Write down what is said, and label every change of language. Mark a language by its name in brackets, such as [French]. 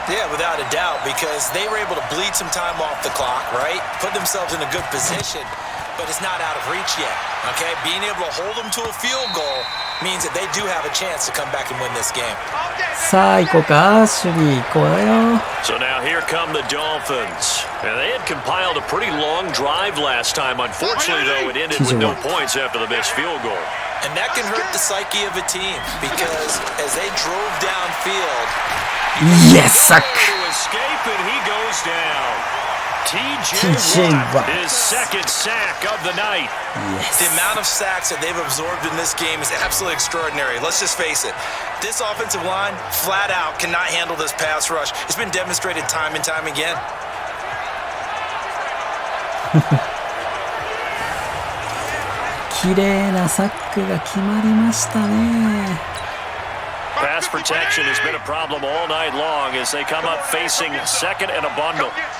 [English] without a doubt, because they were able to bleed some time off the clock, right? Put themselves in a good position, but it's not out of reach yet, okay? Being able to hold them to a field goal means that they do have a chance to come back and win this game. [Japanese] さあ行こうか、守備行こうよ。 [English] So now here come the Dolphins. And they had compiled a pretty long drive last time. Unfortunately, though, it ended with no points after the missed field goal. And that can hurt the psyche of a team because as they drove downfield, Yes, suck. to escape and he goes down. TJ Watt, his second sack of the night. Yes. the amount of sacks that they've absorbed in this game is absolutely extraordinary. Let's just face it. This offensive line, flat out, cannot handle this pass rush. It's been demonstrated time and time again. [Japanese] 綺麗なサックが決まりましたね。 [English] Pass protection has been a problem all night long as they come up facing second and a bundle.